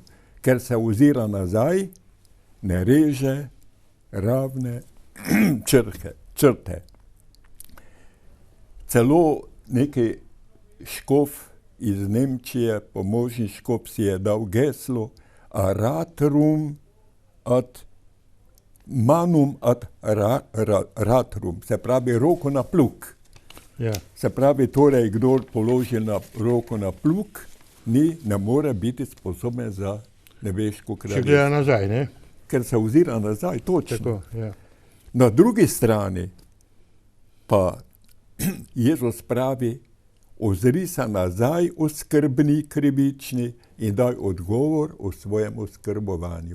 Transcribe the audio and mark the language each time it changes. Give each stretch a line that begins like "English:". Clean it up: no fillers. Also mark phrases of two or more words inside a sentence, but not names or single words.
Slovenian: Ker se ozira nazaj, ne reže ravne črte. Celo neki škof iz Nemčije, pomožni škof, si je dal geslo:
Latin: aratrum ad manum ad ratrum,
Slovenian: se pravi roko na plug. Ja. Se pravi, torej, kdor položi roko na plug, ne more biti sposoben za nebeško kraljestvo. Če gleda nazaj, ne? Ker se ozira nazaj, točno. Tako, ja. Na drugi strani pa Jezus pravi: ozri se nazaj, oskrbni krivični, in daj odgovor o svojem oskrbovanju.